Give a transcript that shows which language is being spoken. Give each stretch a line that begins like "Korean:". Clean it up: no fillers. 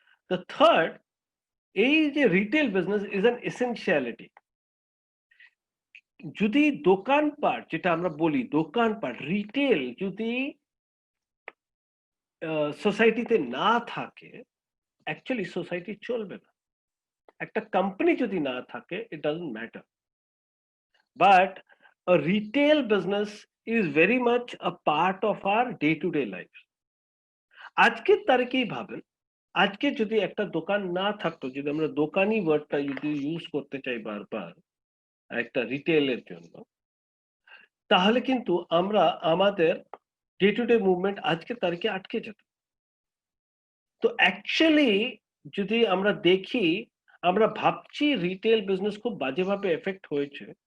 English: the third,
Bangla: এই যে
English: Retail business is an essentiality.
Bangla: যদি দোকানপাট, যেটা আমরা বলি দোকানপাট, রিটেল যদি সোসাইটিতে না থাকে, অ্যাকচুয়ালি সোসাইটি চলবে না। একটা কোম্পানি যদি না থাকে,
English: It doesn't matter, but a retail business is very much a part of our day to day life.
Bangla: আজকের তারিখেই ভাবেন আজকে যদি একটা দোকান না থাকতো, যদি আমরা দোকানি ওয়ার্ডটা যদি ইউজ করতে চাই বারবার একটা রিটেলের জন্য, তাহলে কিন্তু আমরা আমাদের ডে টু ডে মুভমেন্ট আজকের তারিখে আটকে যেত। তো অ্যাকচুয়ালি যদি আমরা দেখি, আমরা ভাবছি রিটেল বিজনেস খুব বাজেভাবে এফেক্ট হয়েছে।